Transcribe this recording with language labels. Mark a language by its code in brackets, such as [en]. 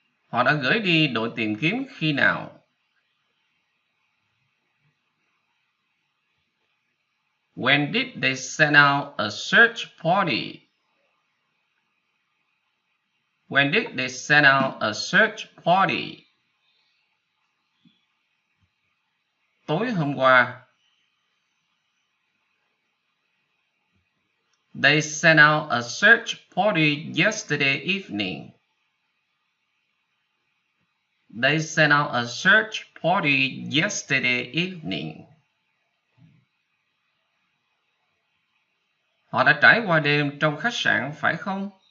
[vi] Họ đã gửi đi đội tìm kiếm khi nào? [en] When did they send out a search party? When did they send out a search party? [vi] Tối hôm qua. [en] They sent out a search party yesterday evening. They sent out a search party yesterday evening. [vi] Họ đã trải qua đêm trong khách sạn phải không?